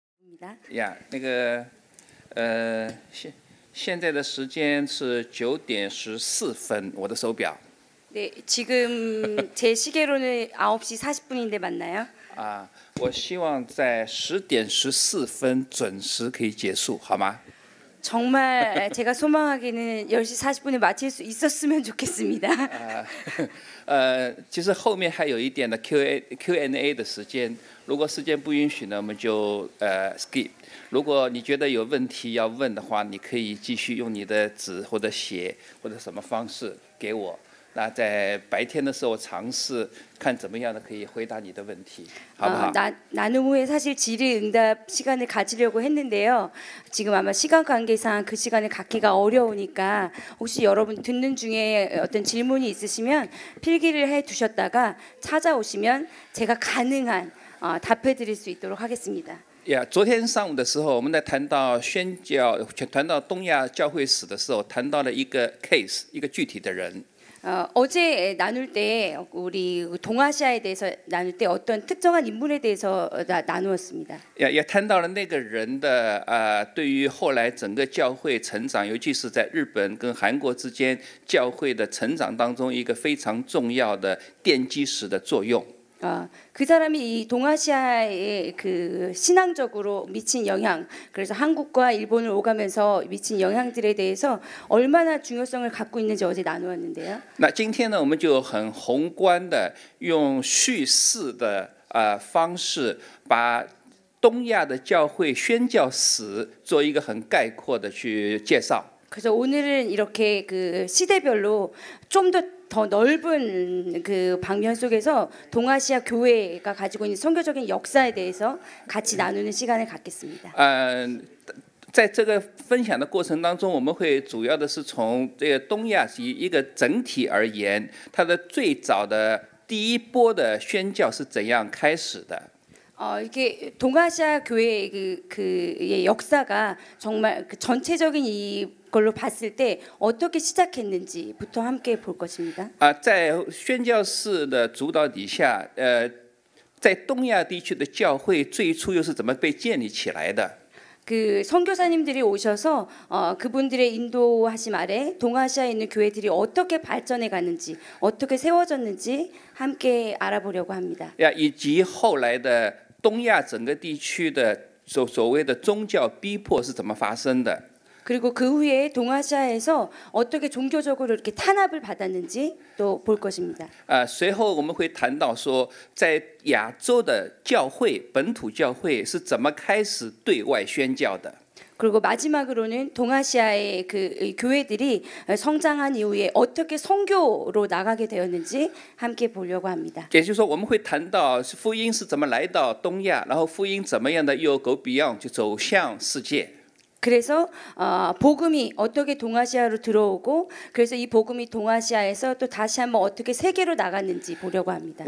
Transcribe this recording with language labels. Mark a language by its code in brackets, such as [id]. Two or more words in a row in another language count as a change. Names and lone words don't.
[zh] 呀，现在的时间是9点14分，我的手表。 [ko] 네, 지금 제 시계로는 9시 40분인데 맞나요? [zh] 我希望在10点14分准时可以结束，好吗？ [ko] 정말 제가 소망하기는 10시 40분에 마칠 수 있었으면 좋겠습니다. [zh] 其实后面还有一点的 Q&A 的时间，如果时间不允许呢，我们就skip。如果你觉得有问题要问的话，你可以继续用你的纸或者写或者什么方式给我。那在白天的时候尝试看怎么样的可以回答你的问题，好不好？ [ko] 나눔 후에 사실 질의응답 시간을 가지려고 했는데요. 지금 아마 시간 관계상 그 시간을 갖기가 어려우니까 혹시 여러분 듣는 중에 어떤 질문이 있으시면 필기를 해 두셨다가 찾아오시면 제가 가능한 답해드릴 수 있도록 하겠습니다. [zh] 昨天上午的时候，我们在谈到宣教、谈到东亚教会史的时候，谈到了一个 case， 一个具体的人。 [ko] 어제 나눌 때 우리 동아시아에 대해서 나눌 때 어떤 특정한 인물에 대해서 나누었습니다. [zh] 也谈到了那个人的对于后来整个教会成长，尤其是在日本跟韩国之间教会的成长当中一个非常重要的奠基石的作用。 [ko] 그 사람이 이 동아시아에 그 신앙적으로 미친 영향, 그래서 한국과 일본을 오가면서 미친 영향들에 대해서 얼마나 중요성을 갖고 있는지 어제 나누었는데요. [zh] 那今天呢，我们就很宏观的用叙事的方式，把东亚的教会宣教史做一个很概括的去介绍。 [ko] 그래서 오늘은 이렇게 그 시대별로 좀 더 넓은 그 방면 속에서 동아시아 교회가 가지고 있는 선교적인 역사에 대해서 같이 나누는 시간을 갖겠습니다. [zh] 在这个分享的过程当中，我们会主要的是从这个东亚一个整体而言，它的最早的第一波的宣教是怎样开始的？ [ko] 이게 동아시아 교회의 그 역사가 정말 그 전체적인 이걸로 봤을 때 어떻게 시작했는지부터 함께 볼 것입니다. [zh] 在宣教士的主导底下，在东亚地区的教会最初又是怎么被建立起来的？ [ko] 그 선교사님들이 오셔서 그분들의 인도하심 아래 동아시아에 있는 교회들이 어떻게 발전해 가는지, 어떻게 세워졌는지 함께 알아보려고 합니다. [zh] 以及后来的东亚整个地区的所谓的宗教逼迫是怎么发生的？ [ko] 그리고 그 후에 동아시아에서 어떻게 종교적으로 이렇게 탄압을 받았는지 또 볼 것입니다. [zh] 随后我们会谈到说，在亚洲的教会本土教会是怎么开始对外宣教的？ [ko] 그리고 마지막으로는 동아시아의 그 교회들이 성장한 이후에 어떻게 선교로 나가게 되었는지 함께 보려고 합니다. [zh] 也就是说，我们会谈到福音是怎么来到东亚，然后福音怎么样的又 [en] go beyond [zh] 就走向世界。 [ko] 그래서 복음이 어떻게 동아시아로 들어오고, 그래서 이 복음이 동아시아에서 또 다시 한번 어떻게 세계로 나갔는지 보려고 합니다.